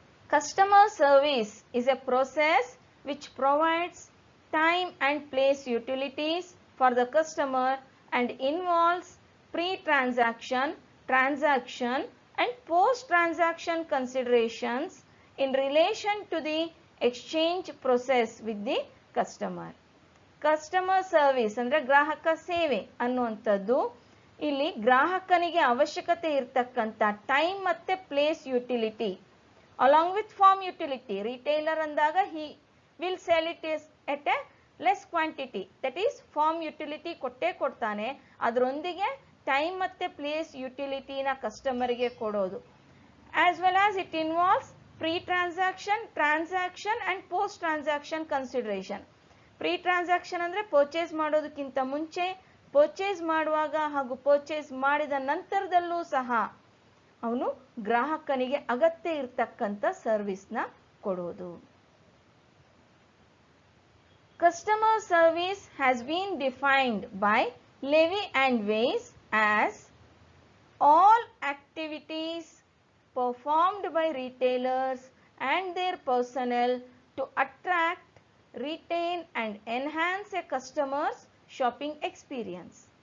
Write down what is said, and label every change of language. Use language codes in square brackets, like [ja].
[en] Customer service is a process which provides time and place utilities for the customer and involves pre-transaction, transaction and post-transaction considerations in relation to the exchange process with the customer. [kn] Customer service ಅಂದರೆ ಗ್ರಾಹಕ ಸೇವೆ ಅನ್ನುವಂಥದ್ದು ಇಲ್ಲಿ ಗ್ರಾಹಕನಿಗೆ ಅವಶ್ಯಕತೆ ಇರತಕ್ಕಂಥ time ಮತ್ತೆ place utility [en] Along with form utility. [kn] Retailer ಅಂದಾಗ [en] he will sell it is at a less quantity, that is form utility [kn] ಕೊಟ್ಟೇ ಕೊಡ್ತಾನೆ, ಅದರೊಂದಿಗೆ ಟೈಮ್ ಮತ್ತೆ ಪ್ಲೇಸ್ ಯುಟಿಲಿಟಿನ ಕಸ್ಟಮರ್ಗೆ ಕೊಡೋದು. [en] As well as it involves pre transaction, transaction and post transaction consideration. [kn] Pre transaction ಅಂದರೆ purchase ಮಾಡೋದಕ್ಕಿಂತ ಮುಂಚೆ, ಪರ್ಚೇಸ್ ಮಾಡುವಾಗ ಹಾಗೂ ಪರ್ಚೇಸ್ ಮಾಡಿದ ನಂತರದಲ್ಲೂ ಸಹ ಅವನು ಗ್ರಾಹಕನಿಗೆ ಅಗತ್ಯ ಇರತಕ್ಕಂಥ ಸರ್ವಿಸ್ನ ಕೊಡೋದು. [en] Customer service has been defined by Levy and Weitz as all activities performed by retailers and their personnel to attract, retain and enhance a customer's shopping experience.